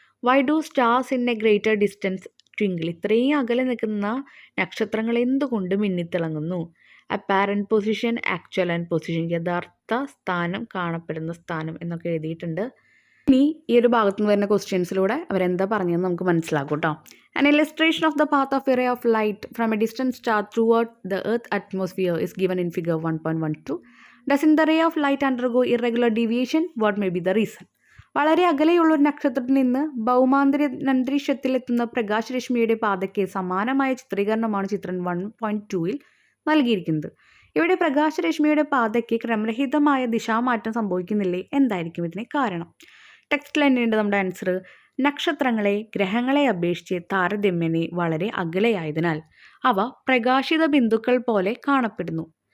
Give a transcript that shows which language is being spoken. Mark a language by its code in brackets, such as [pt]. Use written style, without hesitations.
[en] Why do stars in a greater distance twinkle. [ml] ഇത്രയും അകലെ നിൽക്കുന്ന നക്ഷത്രങ്ങൾ എന്തുകൊണ്ട് മിന്നിത്തിളങ്ങുന്നു? Apparent position, actual and position, യഥാർത്ഥ സ്ഥാനം, കാണപ്പെടുന്ന സ്ഥാനം എന്നൊക്കെ എഴുതിയിട്ടുണ്ട്. ഇനി ഈ ഒരു ഭാഗത്ത് നിന്ന് വരുന്ന ക്വസ്റ്റ്യൻസിലൂടെ അവരെന്താ പറഞ്ഞതെന്ന് നമുക്ക് മനസ്സിലാക്കും കേട്ടോ. [en] An illustration of the path of a ray of light from a distant star throughout the Earth's atmosphere is given in figure 1.12. Doesn't the ray of light undergo irregular deviation? What may be the reason? [ml] വളരെ അകലെയുള്ള ഒരു നക്ഷത്രത്തിൽ നിന്ന് ഭൗമാന്തരീക്ഷത്തിലെത്തുന്ന പ്രകാശരശ്മിയുടെ പാതയ്ക്ക് സമാനമായ ചിത്രീകരണമാണ് ചിത്രം 1.2-ൽ നൽകിയിരിക്കുന്നത്. ഇവിടെ പ്രകാശരശ്മിയുടെ പാതയ്ക്ക് ക്രമരഹിതമായ ദിശാമാറ്റം സംഭവിക്കുന്നില്ലേ? എന്തായിരിക്കും ഇതിന് കാരണം? ടെക്സ്റ്റിൽ തന്നെയുണ്ട് നമ്മുടെ ആൻസർ. നക്ഷത്രങ്ങളെ ഗ്രഹങ്ങളെ അപേക്ഷിച്ച് താരതമ്യേന വളരെ അകലെയായതിനാൽ അവ പ്രകാശിത ബിന്ദുക്കൾ പോലെ കാണപ്പെടുന്നു.